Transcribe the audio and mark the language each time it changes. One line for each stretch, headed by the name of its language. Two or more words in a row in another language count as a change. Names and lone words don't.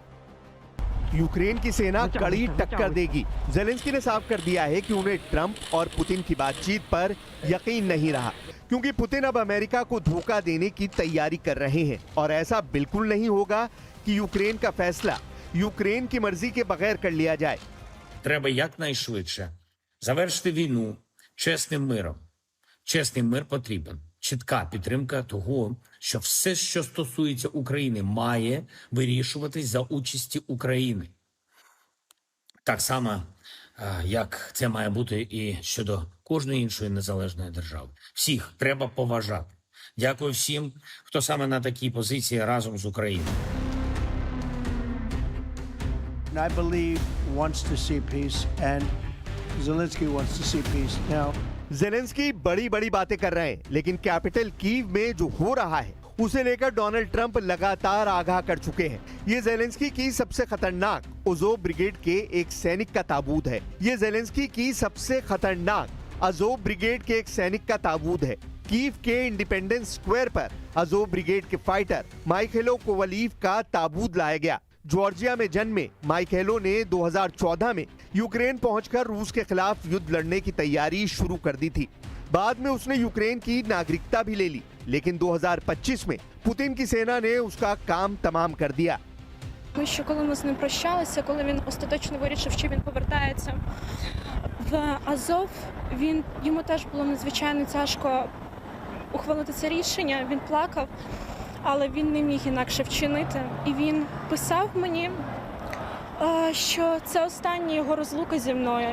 Hindi: यूक्रेन की सेना कड़ी टक्कर देगी। ज़ेलेंस्की ने साफ कर दिया है कि उन्हें ट्रंप और पुतिन की बातचीत पर यकीन नहीं रहा, क्योंकि पुतिन अब अमेरिका को धोखा देने की तैयारी कर रहे हैं और ऐसा बिल्कुल नहीं होगा कि यूक्रेन का फैसला यूक्रेन की मर्जी के बगैर कर लिया जाए।
Ukrainian: Треба якнайшвидше завершити війну чесним миром. Чесний мир потрібен. Чітка підтримка того, що все, що стосується України, має вирішуватись за участі України. Так само, як це має бути і щодо кожної іншої незалежної держави. Всіх треба поважати. Дякую всім, хто саме на такій позиції разом з Україною.
English: I believe wants to see peace, and Zelensky wants to see peace. Now,
Hindi: ज़ेलेंस्की बड़ी बड़ी बातें कर रहे हैं, लेकिन कैपिटल कीव में जो हो रहा है उसे लेकर डोनाल्ड ट्रंप लगातार आगाह कर चुके हैं। ये ज़ेलेंस्की की सबसे खतरनाक अज़ोव ब्रिगेड के एक सैनिक का ताबूत है। ये ज़ेलेंस्की की सबसे खतरनाक अज़ोव ब्रिगेड के एक सैनिक का ताबूत है। कीव के इंडिपेंडेंस स्क्वायर पर अज़ोव ब्रिगेड के फाइटर माइखेलो कोवलीव का ताबूत लाया गया। जॉर्जिया में जन्मे माइखेलो ने 2014 में यूक्रेन पहुंचकर रूस के खिलाफ युद्ध लड़ने की तैयारी शुरू कर दी थी। बाद में उसने यूक्रेन की नागरिकता भी ले ली, लेकिन 2025 में पुतिन की सेना ने उसका काम तमाम कर दिया।
Ukrainian: Тому що коли ми з ним прощалися, коли він остаточно вирішив, що він повертається в Азов, йому теж було надзвичайно тяжко ухвалити це рішення. Він плакав, але він не міг інакше вчинити. І він писав мені, що це остання його розлука зі мною.